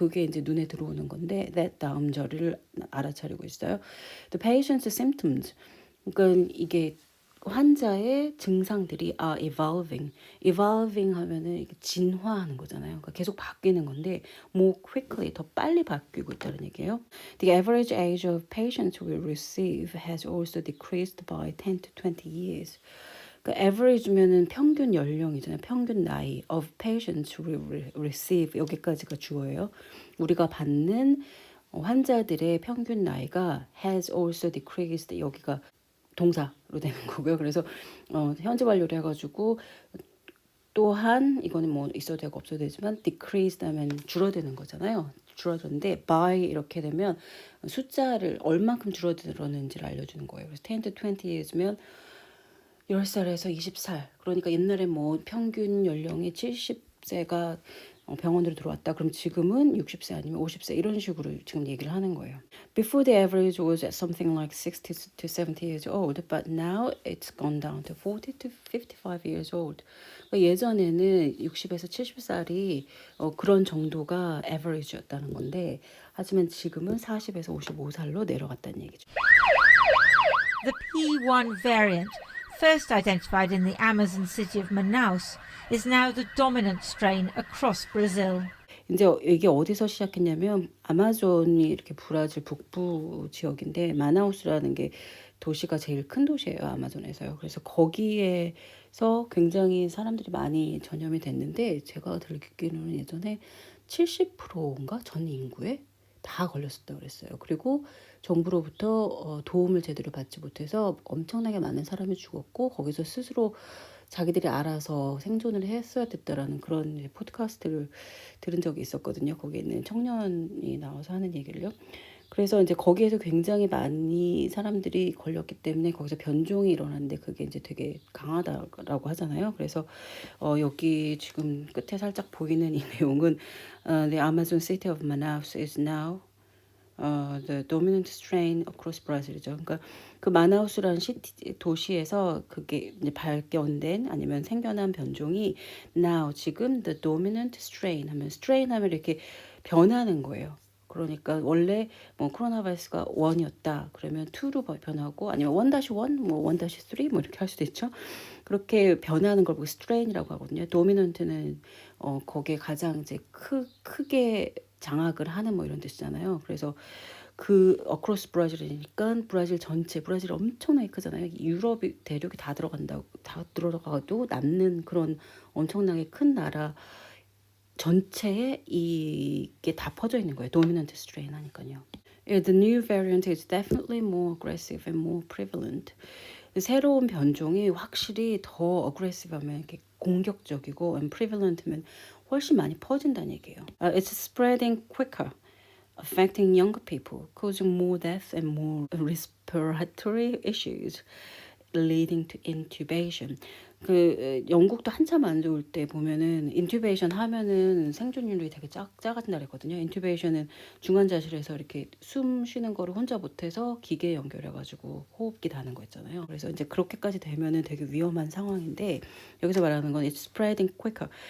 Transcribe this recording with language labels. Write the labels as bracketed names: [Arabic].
[Korean] 그게 이제 눈에 들어오는 건데 [English] that [Korean] 다음 절을 알아차리고 있어요. [English] The patient's symptoms. [Korean] 그러니까 이게 환자의 증상들이 [English] are evolving. [Korean] evolving 하면은 이게 진화하는 거잖아요. 그러니까 계속 바뀌는 건데 [English] more quickly [Korean] 더 빨리 바뀌고 있다는 얘기예요. [English] The average age of patients will receive has also decreased by 10 to 20 years. [Korean] 그 average면은 평균 연령이잖아요. 평균 나이 [English] of patients will receive [Korean] 여기까지가 주어예요. 우리가 받는 환자들의 평균 나이가 [English] has also decreased [Korean] 여기가 동사로 되는 거고요. 그래서 현재 완료를 해가지고 또한 이거는 뭐 있어도 되고 없어도 되지만 decreased 하면 줄어드는 거잖아요. 줄어드는데 by 이렇게 되면 숫자를 얼만큼 줄어들었는지를 알려주는 거예요. 그래서 [English] 10 to 20 years [Korean] 면 10살에서 20살. 그러니까 옛날에 뭐 평균 연령이 70세가 병원으로 들어왔다. 그럼 지금은 60세 아니면 50세 이런 식으로 지금 얘기를 하는 거예요. [English] Before the average was at something like 60 to 70 years old, but now it's gone down to 40 to 55 years old. [Korean] 그러니까 예전에는 60에서 70살이 그런 정도가 average였다는 건데 하지만 지금은 40에서 55살로 내려갔다는 얘기죠. [English] The P1 variant, first identified in the Amazon city of Manaus, is now the dominant strain across Brazil. [Korean] 이제 이게 어디서 시작했냐면 아마존이 이렇게 브라질 북부 지역인데 마나우스라는 게 도시가 제일 큰 도시예요. 아마존에서요. 그래서 거기에서 굉장히 사람들이 많이 전염이 됐는데 제가 듣기로는 예전에 70%인가 전 인구에 다 걸렸었다고 그랬어요. 그리고 정부로부터 도움을 제대로 받지 못해서 엄청나게 많은 사람이 죽었고 거기서 스스로 자기들이 알아서 생존을 했어야 됐다라는 그런 이제 팟캐스트를 들은 적이 있었거든요. 거기에 있는 청년이 나와서 하는 얘기를요. 그래서 이제 거기에서 굉장히 많이 사람들이 걸렸기 때문에 거기서 변종이 일어났는데 그게 이제 되게 강하다라고 하잖아요. 그래서 여기 지금 끝에 살짝 보이는 이 내용은 [English] The Amazon city of Manaus is now the dominant strain across Brazil이죠. [Korean] 그러니까 그 마나우스라는 도시에서 그게 이제 발견된 아니면 생겨난 변종이 now 지금 [English] the dominant strain [Korean] 하면 strain 하면 이렇게 변하는 거예요. 그러니까 원래 뭐 코로나 바이러스가 1이었다. 그러면 2로 변하고 아니면 1-1, 뭐 1-3 뭐 이렇게 할 수도 있죠. 그렇게 변하는 걸 보고 strain이라고 하거든요. 도미넌트는 거기에 가장 이제 크게 장악을 하는 뭐 이런 뜻이잖아요. 그래서 그 어크로스 브라질이니까 브라질 전체 브라질 엄청나게 크잖아요. 유럽 대륙이 다 들어가도 남는 그런 엄청나게 큰 나라 전체에 이게 다 퍼져 있는 거예요. 도미넌트 스트레인 하니까요. [English] Yeah, the new variant is definitely more aggressive and more prevalent. [Korean] 새로운 변종이 확실히 더 aggressive하면 이렇게 공격적이고 [English] and prevalent [Korean] 면 훨씬 많이 퍼진다는 얘기예요. [English] It's spreading quicker, affecting younger people, causing more death and more respiratory issues, leading to intubation. [Korean] 그 영국도 한참 안 좋을 때 보면은 인튜베이션 하면은 생존율이 되게 작아진다 그랬거든요. 인튜베이션은 중환자실에서 이렇게 숨 쉬는 거를 혼자 못해서 기계에 연결해가지고 호흡기 다는 거 있잖아요. 그래서 이제 그렇게까지 되면은 되게 위험한 상황인데 여기서 말하는 건 [English] it's spreading quicker.